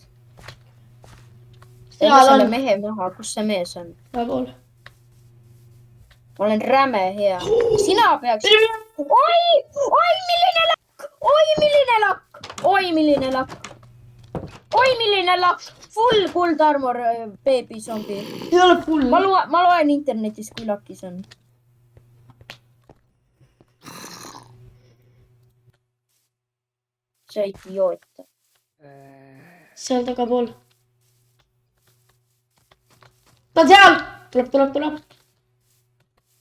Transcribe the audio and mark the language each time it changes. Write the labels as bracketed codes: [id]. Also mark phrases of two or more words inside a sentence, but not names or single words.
[et] Teeme selle mehe maha. Kus see mees on? Hea pool. Ma olen räme hea. Sina peaks... Oi, milline lakk. [en] Full gold armor baby zombi. [et] Ei ole full. Ma loen internetis, kui lakis on. See idioot. Seal tagapool. Ta on seal!